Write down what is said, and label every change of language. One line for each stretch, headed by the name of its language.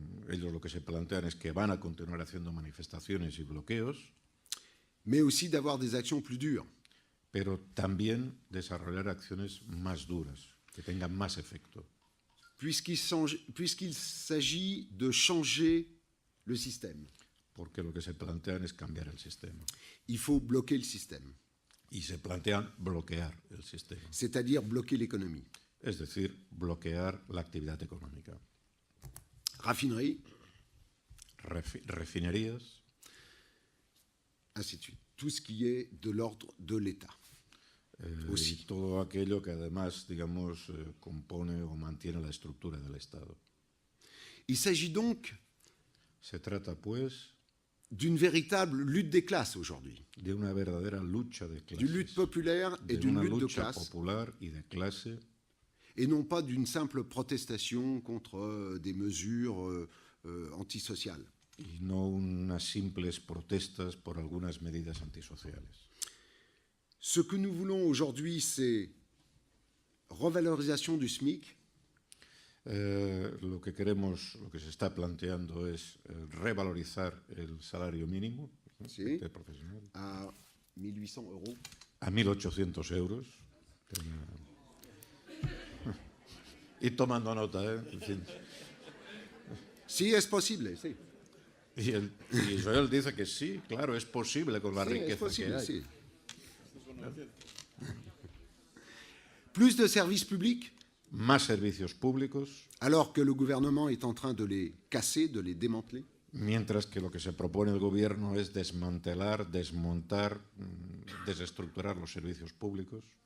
Spanish: Ellos lo que se plantean es que van a continuar haciendo manifestaciones y bloqueos,
French: mais aussi d'avoir des actions plus dures.
Spanish: pero también desarrollar acciones más duras, que tengan más efecto.
French: Puisqu'il s'agit de changer le système.
Spanish: Porque lo que se plantean es cambiar el sistema.
French: Il faut bloquer le système,
Spanish: Y se plantean bloquear el sistema.
French: c'est-à-dire bloquer l'économie.
Spanish: Es decir, bloquear la actividad económica.
French: Raffinerie,
Spanish: Refinerías,
French: ainsi de suite. Tout ce qui est de l'ordre de l'État.
Spanish: y todo aquello que además, digamos, compone o mantiene la estructura del Estado.
French: Il s'agit donc
Spanish: Se trata, pues,
French: d'une véritable lutte des classes aujourd'hui.
Spanish: de una verdadera lucha de clases.
French: D'une lutte populaire et
Spanish: de
French: d'une
Spanish: una
French: lutte de
Spanish: lucha
French: classe.
Spanish: popular y de clase,
French: Et non pas d'une simple protestation contre des mesures antisociales.
Spanish: y no unas simples protestas por algunas medidas antisociales.
French: Ce que nous voulons aujourd'hui, c'est revalorisation du SMIC,
Spanish: Lo que queremos, lo que se está planteando es revalorizar el salario mínimo Sí. de profesional
French: à 1800 euros.
Spanish: a 1.800 euros. Y tomando nota, ¿eh? En fin. Si es posible, sí. Y Joel dice que sí, claro, es posible con la Sí, es riqueza que posible, hay. sí.
French: Plus de services publics,
Spanish: Más servicios públicos,
French: alors que le gouvernement est en train de les casser, de les démanteler.
Spanish: mientras que lo que se propone el gobierno es desmantelar, desmontar, desestructurar los servicios públicos,